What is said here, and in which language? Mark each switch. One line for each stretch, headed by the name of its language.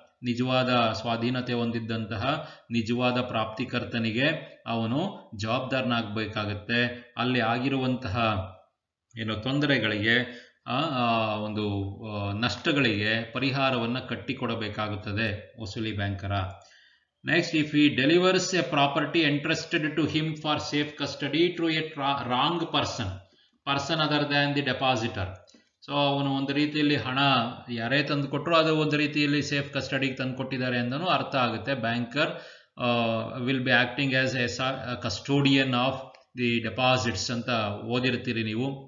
Kannada: ನಿಜವಾದ ಸ್ವಾಧೀನತೆ ಹೊಂದಿದ್ದಂತಹ ನಿಜವಾದ ಪ್ರಾಪ್ತಿಕರ್ತನಿಗೆ ಅವನು ಜವಾಬ್ದಾರನಾಗಬೇಕಾಗತ್ತೆ. ಅಲ್ಲಿ ಆಗಿರುವಂತಹ ತೊಂದರೆಗಳಿಗೆ ಒಂದು ನಷ್ಟಗಳಿಗೆ ಪರಿಹಾರವನ್ನು ಕಟ್ಟಿಕೊಡಬೇಕಾಗುತ್ತದೆ ವಸೂಲಿ ಬ್ಯಾಂಕರ.
English: Next, if he delivers a property entrusted to him for safe custody to a wrong person other than the depositor,
Kannada: so ಅವನು ಒಂದು ರೀತಿಯಲ್ಲಿ ಹಣ ಯಾರೇ ತಂದು ಕೊಟ್ಟರು ಅದು ಒಂದು ರೀತಿಯಲ್ಲಿ ಸೇಫ್ ಕಸ್ಟಡಿಗೆ ತಂದು ಕೊಟ್ಟಿದ್ದಾರೆ ಎಂದೂ ಅರ್ಥ ಆಗುತ್ತೆ.
English: banker will be acting as a custodian of the deposits
Kannada: ಅಂತ ಓದಿರ್ತೀರಿ ನೀವು.